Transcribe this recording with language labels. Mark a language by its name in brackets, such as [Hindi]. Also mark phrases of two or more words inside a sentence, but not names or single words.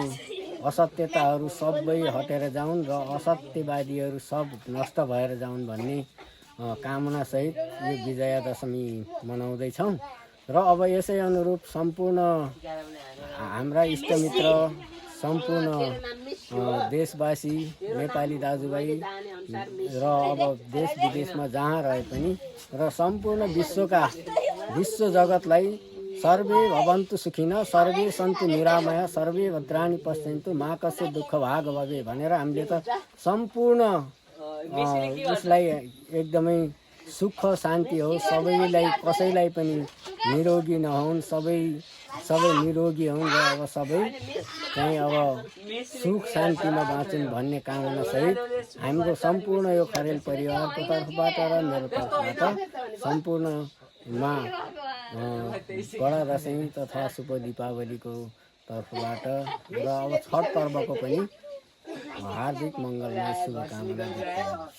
[Nepali] असत्यताहरू सबै हटेर जाउन् र असत्यवादीहरू सब नष्ट भएर जाउन् भन्ने कामनासहित यो विजया दशमी मनाउँदैछौँ र अब यसै अनुरूप सम्पूर्ण हाम्रा इष्टमित्र सम्पूर्ण देशवासी नेपाली दाजुभाइ र अब देश विदेशमा जहाँ रहे पनि र सम्पूर्ण विश्व जगतलाई [Sanskrit] सर्वे भवन्तु सुखिनः सर्वे सन्तु निरामया सर्वे भद्राणि पश्यन्तु मा कस्य दुःख भाग भवे [Nepali] भनेर हामीले त सम्पूर्ण उसलाई एकदमै सुख शान्ति हो, सबैलाई कसैलाई पनि निरोगी नहुन्, सबै निरोगी हुन् र अब सबै चाहिँ अब सुख शान्तिमा बाँचुन् भन्ने कामना सहित हाम्रो सम्पूर्ण यो खरेल परिवारको तर्फबाट र मेरो तर्फबाट सम्पूर्णमा बडा दशैँ तथा शुभ दीपावलीको तर्फबाट र अब छठ पर्वको पनि हार्दिक मङ्गलमय शुभकामना व्यक्त गर्दछु।